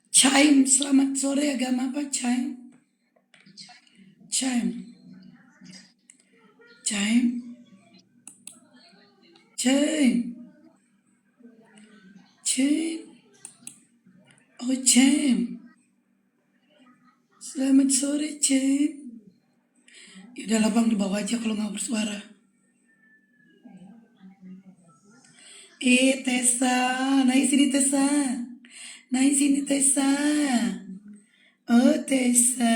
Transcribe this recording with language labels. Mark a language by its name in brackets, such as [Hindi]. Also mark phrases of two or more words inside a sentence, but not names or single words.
[Indonesian] Chaim, selamat sore. Agama apa Chaim? Chaim. Chaim. Chaim. Chaim. Oh Chaim. Selamat sore Chaim. Yaudah bang, di bawah aja kalau nggak bersuara. Tessa, naik sini Tessa. Naik sini Tessa. Oh Tessa.